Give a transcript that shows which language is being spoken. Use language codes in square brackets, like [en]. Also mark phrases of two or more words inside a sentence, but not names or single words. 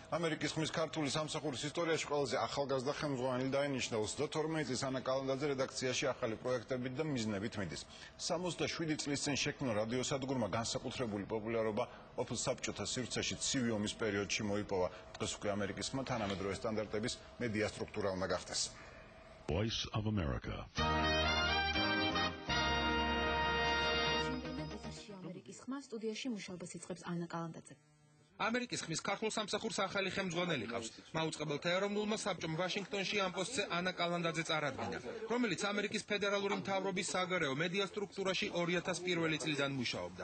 [ka] ამერიკის ხმის ქართული სამსახურის ისტორიაში ყველაზე ახალგაზრდა ხელმძღვანელი დაინიშნა 32 წლის ანა კალანდაძე რედაქციაში ახალი პროექტებით და მიზნებით მიდის. 67 წლის წინ შექმნილ რადიოსადგურმა განსაკუთრებული პოპულარობა ყოფილ საბჭოთა სივრცეში ცივი ომის პერიოდში მოიპოვა. დღეს უკვე ამერიკის ხმა თანამედროვე სტანდარტების მედია სტრუქტურა უნდა გახდეს. [en] Voice of America. [ka] ამერიკის ხმა სტუდიაში მუშაობას იწყებს ანა კალანდაძე. ამერიკის ხმის ქართულ სამსახურს ახალი ხელმძღვანელი ყავს. მაუწყებელთა ეროვნულმა საბჭომ ვაშინგტონში ამ პოსტზე ანა კალანდაძე წარადგინა, რომელიც ამერიკის ფედერალური მთავრობის საგარეო მედია სტრუქტურაში 2001 წლიდან მუშაობდა.